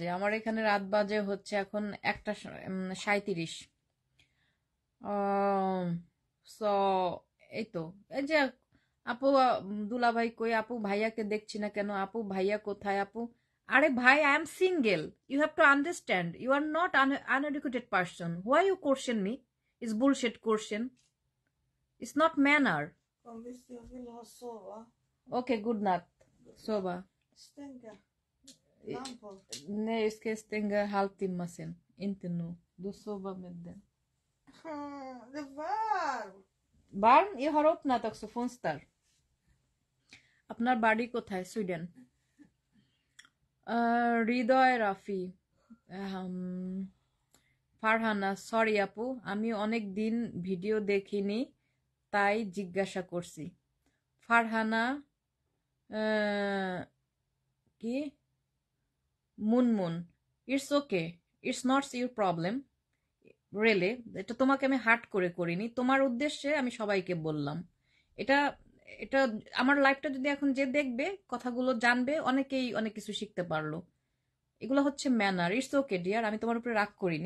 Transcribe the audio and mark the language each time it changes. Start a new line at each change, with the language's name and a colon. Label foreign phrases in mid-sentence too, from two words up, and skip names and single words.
Bangla: আমার এখানে রাত বাজে হচ্ছে এখন 1:37। সো এই তো, এই যে আপু, দুলাভাই কই? আপু ভাইয়াকে দেখছি না কেন? আপু ভাইয়া কোথায়? আপু, আরে ভাই,
English: I am single, You have to understand, you are not uneducated person, why you question me? Is bullshit question, it's not manner.
Swedish: Kom visst jag vill ha sova.
English: okay, good night,
Bangla: সোবা।
Swedish: Stänga lampor. Nej, jag ska stänga halvtimme sen. Inte nu. Du sover med den. Det är varmt. Barn, jag har öppnat också fönster.
Bangla: আপনার বাড়ি কোথায়? সুইডেন। হৃদয় রাফি, ফারহানা, সরি আপু, আমি অনেক দিন ভিডিও দেখিনি তাই জিজ্ঞাসা করছি। ফারহানা, কি, মুনমুন,
English: It's okay, it's not your problem, really.
Bangla: এটা তোমাকে আমি হার্ট করে করিনি, তোমার উদ্দেশ্যে আমি সবাইকে বললাম। এটা এটা আমার লাইফটা যদি এখন যে দেখবে, কথাগুলো জানবে, অনেকেই অনেক কিছু শিখতে পারলো। এগুলো হচ্ছে ম্যানার,
English: it's okay dear,
Bangla: আমি তোমার উপরে রাগ করিনি।